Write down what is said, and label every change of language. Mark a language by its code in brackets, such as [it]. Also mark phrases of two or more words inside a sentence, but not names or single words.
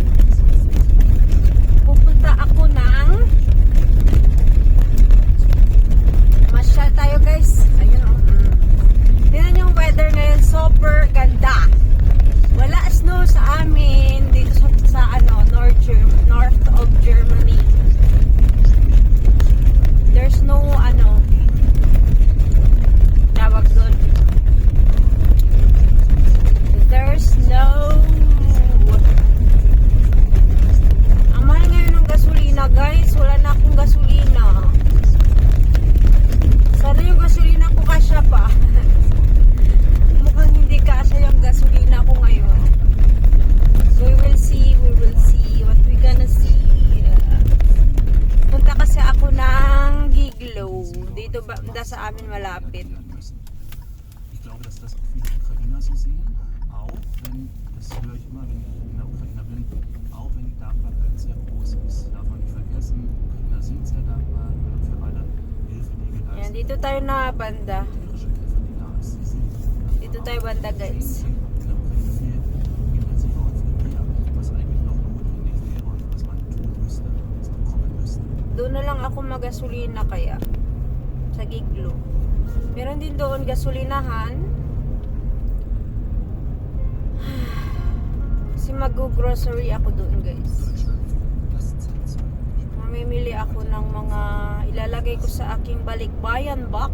[tl] Pupunta ako ng masyal tayo, guys. Ayun, oh. Tingnan yung weather ngayon, super ganda. Wala snow sa amin dito sa [en] north of Germany. There's no [tl] tawag doon. [en] There's no [tl] ang mahal ngayon ng gasolina, guys. Wala na akong gasolina. Sana yung gasolina ko kasya pa. Mukhang hindi kasya yung gasolina ko ngayon. [en] We will see what we gonna see. [tl] Punta kasi ako ng Giglo. Dito ba sa amin malapit. [de] Ich glaube, dass das auch viele Ukrainer so sehen, auch wenn, das höre ich immer, wenn ich in der Ukraine bin, auch wenn die Dankbarkeit sehr groß ist. Darf man nicht vergessen, Ukrainer sind sehr dankbar für alle Hilfe, die wir leisten. [tl] Yan, dito tayo na banda. [de] Militärische Hilfe, die da ist. Sie sind [tl] Dito tayo banda, guys. [de] in der Ukraine viel intensiver und viel mehr, was eigentlich noch notwendig wäre und was man tun müsste, was man kommen müsste. [tl] Doon na lang ako magasolina kaya. Sa Giglo. Meron din doon gasolinahan. Kasi mag-grocery ako doon, guys. Mamimili ako ng mga ilalagay ko sa aking balikbayan box.